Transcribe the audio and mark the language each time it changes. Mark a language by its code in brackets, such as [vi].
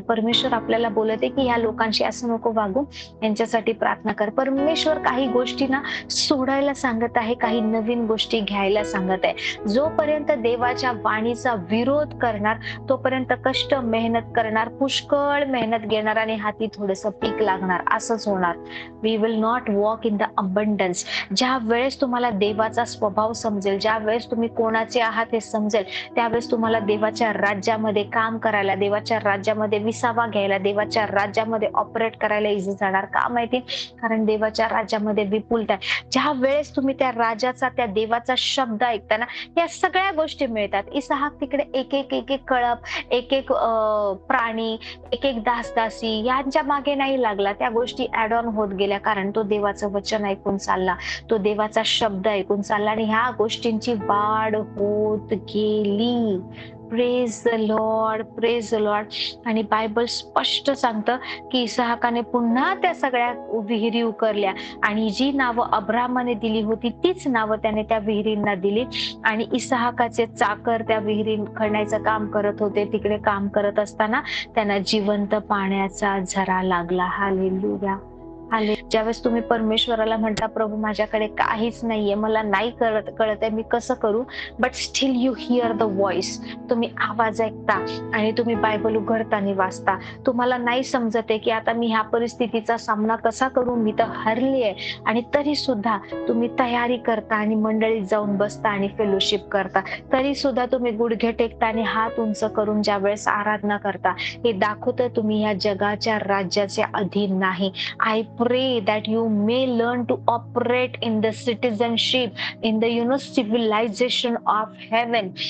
[mr] परमेश्वर आपल्याला बोलत आहे की ह्या लोकांशी असं नको वागू, यांच्यासाठी प्रार्थना कर. परमेश्वर काही गोष्टी ना सोडायला सांगत आहे, काही नवीन गोष्टी घ्यायला सांगत आहे. जोपर्यंत देवाच्या वाणीचा विरोध करणार तोपर्यंत कष्ट, मेहनत करणार, पुष्कळ मेहनत घेणार आणि हाती थोडंसं पीक लागणार, असंच होणार. [en] We will not walk in the abundance. [mr] ज्या वेळेस तुम्हाला देवाचा स्वभाव समजेल, ज्या वेळेस तुम्ही कोणाचे आहात हे समजेल, त्यावेळेस तुम्हाला देवाच्या राज्यामध्ये काम करायला, देवाच्या राज्यामध्ये विसावा घ्यायला, देवाच्या राज्यामध्ये ऑपरेट करायला इझी जाणार. का माहिती? कारण देवाच्या राज्यामध्ये विपुलता आहे. ज्या वेळेस तुम्ही त्या राजाचा, त्या देवाचा शब्द ऐकताना या सगळ्या गोष्टी मिळतात. इसहाक तिकडे एक एक एक एक कळप, एक एक प्राणी, एक एक दासदासी यांच्या मागे नाही लागला. त्या गोष्टी ऍड ऑन होत गेल्या, कारण तो देवाचं वचन ऐकून चालला, तो देवाचा शब्द ऐकून चालला आणि ह्या गोष्टींची वाढ होत गेली. [en] Praise the lord, praise the lord. [mr] आणि बायबल स्पष्ट सांगतं की इसहाकाने पुन्हा त्या सगळ्या विहिरी उकरल्या आणि जी नावं अब्राहमाने दिली होती तीच नावं त्याने त्या विहिरींना दिली. आणि इसहाकाचे चाकर त्या विहिरी खणायचं काम करत होते. तिकडे काम करत असताना त्यांना जिवंत पाण्याचा झरा लागला. हालेलुया. ज्यावेळेस तुम्ही परमेश्वराला म्हणता, प्रभू माझ्याकडे काहीच नाहीये, मला नाही कळत आहे, मी कसं करू, [en] But still you hear the voice. [mr] तुम्ही आवाज ऐकता आणि तुम्ही बायबल उघडता आणि वाचता. तुम्हाला नाही समजत आहे की आता मी ह्या परिस्थितीचा सामना कसा करू, मी तर हरली आहे, आणि तरी सुद्धा तुम्ही तयारी करता आणि मंडळीत जाऊन बसता आणि फेलोशिप करता. तरी सुद्धा तुम्ही गुडघे टेकता आणि हात उंच करून ज्या वेळेस आराधना करता, हे दाखवतं तुम्ही या जगाच्या राज्याच्या अधीन नाही. I [en] pray that you may learn to operate in the citizenship, in the civilization of heaven.